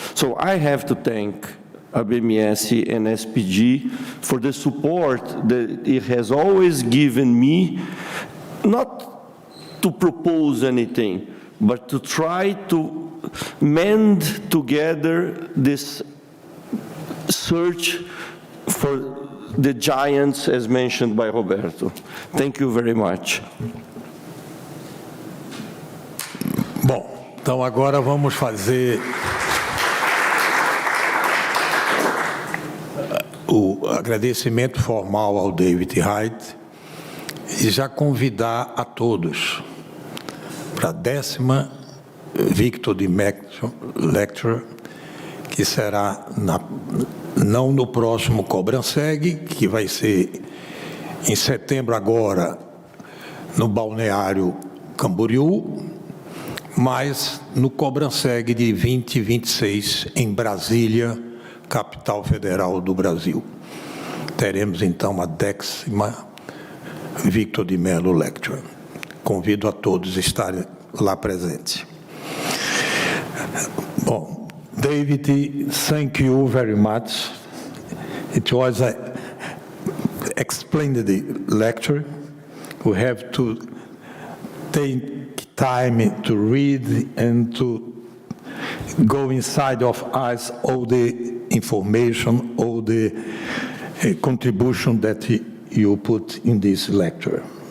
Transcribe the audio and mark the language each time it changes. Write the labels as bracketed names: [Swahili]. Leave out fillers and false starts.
[English] So I have to thank ABMS and SPG for the support that it has always given me, not to propose anything, but to try to mend together this search for the giants as mentioned by Roberto. Thank you very much. [Portuguese] Bom, então agora vamos fazer o agradecimento formal ao David Hyde e já convidar a todos para a 10ª Victor de Mello Lecture, que será não no próximo Cobranseg, que vai ser em setembro agora no Balneário Camboriú, mas no Cobranseg de 20 e 26 em Brasília, capital federal do Brasil. Teremos então a 10ª Victor de Mello Lecture. Convido a todos a estarem lá presentes. [English] Bom, David, thank you very much. It was an splendid lecture. We have to take time to read and to go inside of us all the information, all the contribution that you put in this lecture.